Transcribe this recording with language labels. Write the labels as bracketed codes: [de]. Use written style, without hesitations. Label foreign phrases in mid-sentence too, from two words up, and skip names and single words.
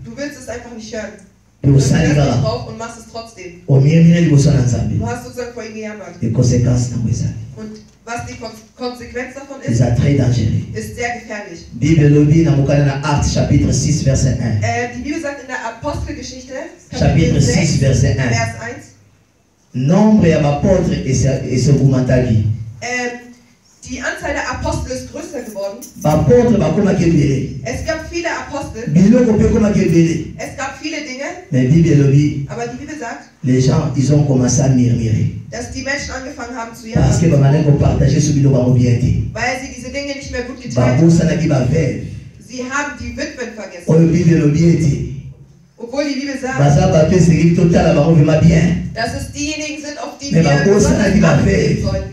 [de] Du willst es einfach nicht hören. Du hörst nicht drauf und machst es trotzdem. Du hast sozusagen vor ihm gejammert. Und was die Konsequenz davon ist, ist sehr gefährlich. Die Bibel sagt in der Apostelgeschichte, Kapitel 6, Vers 1, [ln] nombre ya apôtre esebumataki. [de] Die Anzahl der Apostel ist größer geworden. Es gab viele Apostel. Es gab viele Dinge. Aber die Bibel sagt, [fr] les gens, ils ont commencé à murmurer. [de] Dass die Menschen angefangen haben zu jammern. Weil sie diese Dinge nicht mehr gut geteilt haben. Sie haben die Witwen vergessen. Obwohl die Bibel sagt, dass es diejenigen sind, auf die wir besonders achten sollten.